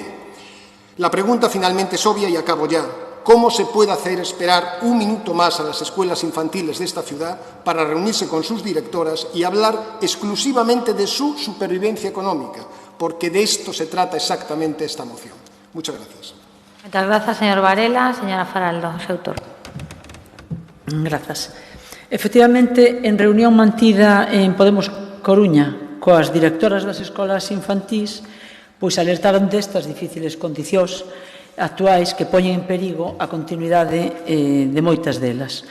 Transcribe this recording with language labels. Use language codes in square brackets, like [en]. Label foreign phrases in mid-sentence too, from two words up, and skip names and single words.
[es] La pregunta finalmente es obvia y acabo ya. ¿Cómo se puede hacer esperar un minuto más a las escuelas infantiles de esta ciudad para reunirse con sus directoras y hablar exclusivamente de su supervivencia económica? Porque de esto se trata exactamente esta moción. Muchas gracias. Muchas gracias, señor Varela. [gl] Señora Faraldo, seu turno. Grazas. Efectivamente, en reunión mantida en Podemos Coruña coas directoras das escolas infantís, pois alertaron destas difíciles condicións actuais que poñen en perigo a continuidade de moitas delas.